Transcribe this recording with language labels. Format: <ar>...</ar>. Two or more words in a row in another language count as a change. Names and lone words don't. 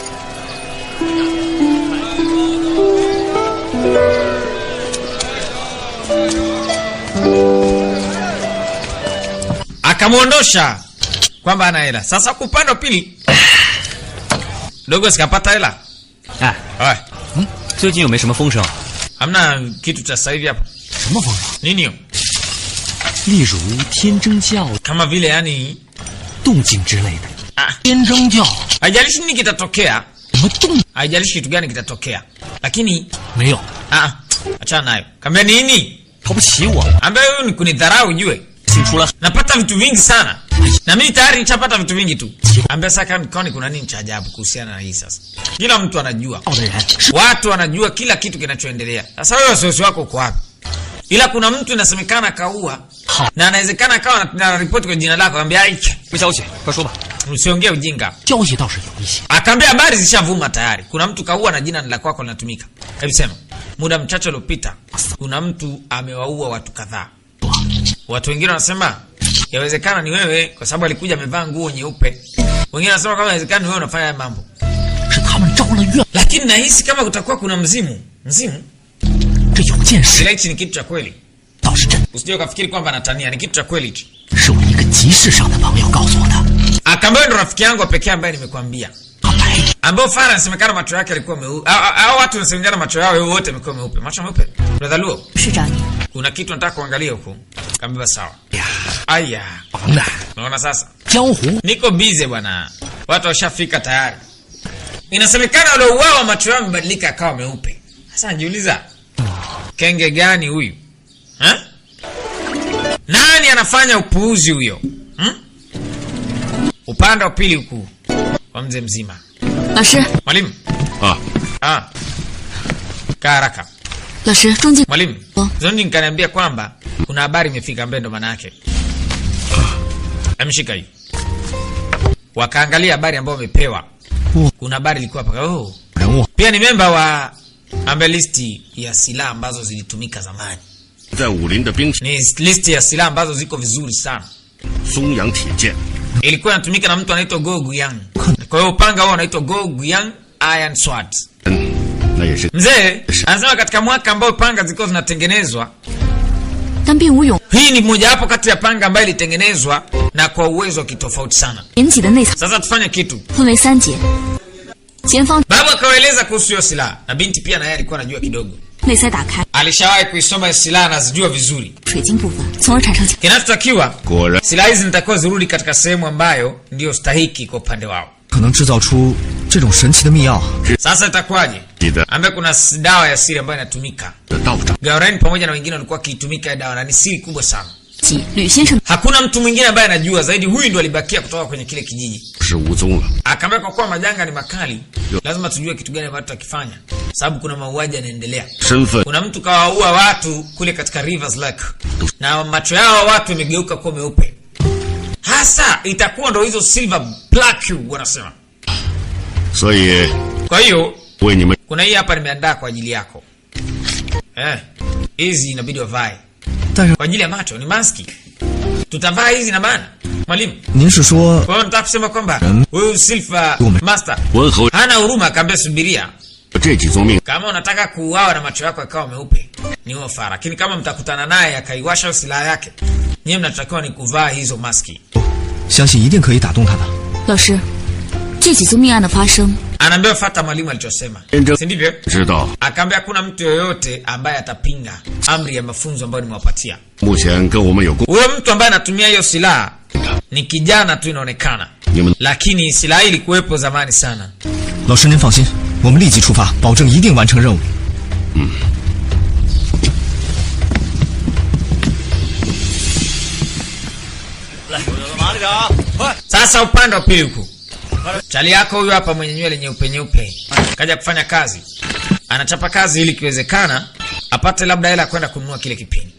<sw>Akamuondosha kwamba ana hela. Sasa kwa upande wa pili dogo sikapata hela.</sw> <zh>哎，</zh> <sw>Oe,</sw> <zh>最近有没什么风声？</zh> <sw>hamna kitu cha sasa hivi hapa.</sw> <zh>什么风声？</zh> <sw>Nini hiyo?</sw> <zh>例如天征教</zh> <sw>Kama vile yani</sw> <zh>动静之类的。 ah, 天征教</zh> <sw>haijalishi nini kitatokea,</sw> <zh>什么动？</zh> <sw>haijalishi kitu gani kitatokea. Lakini</sw> <zh>没有，</zh> <sw>achana nayo. Kambia nini?</sw> <zh>瞧不起我，</zh> <sw>Ambaye wewe ni kunidharau ujue.</sw> <zh>请出了</zh> <sw>Napata vitu vingi sana. Na mimi tayari nishapata vitu vingi tu. Ambaye sasa kwani kuna nini cha ajabu kuhusiana na hii sasa? Kila mtu anajua.</sw> <zh>道的人是</zh> <sw>Watu wanajua kila kitu kinachoendelea. Sasa wewe wasiwasi wako uko wapi? Ila kuna mtu inasemekana kaua. Na anawezekana akawa na ripoti kwa jina lako, anambia aiki.</sw> <zh>有消息，快说吧。</zh> <sw>Usiongee ujinga.</sw> <zh>消息倒是有一些。</zh> <sw>Akaambia habari zishavuma tayari. Kuna mtu kaua na jina la kwako linatumika. Hebu sema. Muda mchache uliopita kuna mtu amewaua watu kadhaa. Watu wengine wanasema yawezekana ni wewe kwa sababu alikuja amevaa nguo nyeupe. Wengine wanasema kama yawezekana ni wewe unafanya haya mambo.</sw> <zh>是他们招了怨，</zh> <sw>Lakini nahisi kama kutakuwa kuna mzimu. Mzimu?</sw> <zh>这有件事</zh> <sw>Ila hichi ni kitu cha kweli.</sw> <zh>倒是真，</zh> <sw>Usije ukafikiri kwamba anatania, ni kitu cha kweli hichi.</sw> <zh>是我一个集市上的朋友告诉我的。</zh> <sw>Akaambia ndo rafiki yangu pekee ambaye nimekuambia.</sw> <zh>他白</zh> <sw>Ambao Farah anasemekana macho yake yalikuwa meupe. Hao watu wanasemekana macho yao wote yamekuwa meupe. Macho meupe. Brother Luo,</sw> <zh>市长你，</zh> <sw>kuna kitu nataka kuangalia huko. Kaambia sawa. 呀， Aya.</sw> <zh>王的</zh> <sw>Unaona sasa?</sw> <zh>江湖</zh> <sw>Niko busy bwana. watu washafika tayari. Inasemekana waliouawa macho yao yamebadilika yakawa meupe. Sasa najiuliza, kenge gani huyu? Nani anafanya upuuzi huyo? Upande wa pili huku wa mzee mzima.</sw> <zh>老师，</zh> <sw>Mwalimu. 啊， Kaa haraka.</sw> <zh>老师，中间</zh> <sw>Mwalimu, Zondi nikaniambia kwamba kuna habari imefika mbele, ndo maana yake. Amshika hii. Wakaangalia habari ambayo wamepewa. Kuna habari ilikuwa hapa. Oh. Pia ni memba wa listi ya silaha ambazo zilitumika zamani.</sw> <zh>在武林的兵器</zh> <sw>Ni listi ya silaha ambazo ziko vizuri sana.</sw> <zh>松阳铁剑，</zh> <sw>Ilikuwa inatumika na mtu anaitwa Go Guyang. Kwa hiyo upanga wao unaitwa Go Guyang Iron Sword.</sw> <zh>那也是</zh> <sw>Mzee anasema katika mwaka ambao panga zilikuwa zinatengenezwa,</sw> <zh>但并无勇</zh> <sw>hii ni moja wapo kati ya panga ambayo ilitengenezwa na kwa uwezo wa kitofauti sana.</sw> <zh>引起的内藏</zh> <sw>Sasa tufanye kitu.</sw> <zh>分为3节，前方</zh> <sw>Babu akawaeleza kuhusu hiyo silaha, na binti pia naye alikuwa anajua kidogo.</sw> <zh>内塞打开，</zh> <sw>Alishawahi kuisoma hiyo silaha na zijua vizuri.</sw> <zh>水晶部分，从而产生</zh> <sw>Kinachotakiwa,</sw> <zh>果然</zh> <sw>silaha hizi zitakuwa zirudi katika sehemu ambayo ndio stahiki kwa upande wao.</sw> <zh>可能制造出这种神奇的密药。</zh> <sw>Sasa itakuwaje?</sw> <zh>你的</zh> <sw>Ambaye kuna dawa ya siri ambayo inatumika.</sw> <zh>道长</zh> <sw>Gaurain pamoja na wengine walikuwa wakiitumika ya dawa, na ni siri kubwa sana.</sw> <zh>及吕先生</zh> <sw>Hakuna mtu mwingine ambaye anajua zaidi, huyu ndo alibakia kutoka kwenye kile kijiji.</sw> <zh>是无踪了。</zh> <sw>Akaambia kwa kuwa majanga ni makali, lazima tujue kitu gani ambacho tutakifanya, sababu kuna mauaji yanaendelea.</sw> <zh>身份</zh> <sw>Kuna mtu kawaua watu kule katika Rivers Lake, na macho yao watu yamegeuka kuwa meupe. Hasa itakuwa ndo hizo</sw> <en>silver black</en> <sw>wanasema.</sw> <zh>所以</zh> <sw>Kwa hiyo</sw> <zh>为你们</zh> <sw>kuna hii hapa nimeandaa kwa ajili yako. Hizi inabidi wavae</sw> <zh>但是</zh> <sw>kwa ajili ya macho, ni maski. Tutavaa hizi na maana. Mwalimu,</sw> <zh>您是说</zh> <sw>kwa hiyo nataka kusema kwamba huyu Silver Master</sw> <zh>文侯</zh> <sw>hana huruma, akaambia subiria.</sw> <zh>这几宗命</zh> <sw>Kama unataka kuuawa na macho yako yakawa meupe ni ofa, lakini kama mtakutana naye akaiwasha silaha yake, nyinyi mnatakiwa ni kuvaa hizo maski.</sw> <zh>相信一定可以打动他的。老师，这几宗命案的发生，</zh> <sw>Anaambiwa fuata mwalimu alichosema, si ndivyo?</sw> <zh>知道，</zh> <sw>Akaambia hakuna mtu yoyote ambaye atapinga amri ya mafunzo ambayo nimewapatia.</sw> <zh>目前跟我们有共</zh> <sw>Huyo mtu ambaye anatumia hiyo silaha ni kijana tu inaonekana,</sw> <zh>你们</zh> <sw>lakini silaha hii ilikuwepo zamani sana.</sw> <zh>老师您放心，我们立即出发，保证一定完成任务。</zh> <sw>Sasa upande wa pili huku, chali yako huyu hapa mwenye nywele nyeupe nyeupe kaja kufanya kazi, anachapa kazi ili ikiwezekana apate labda hela kwenda kununua kile kipini.</sw>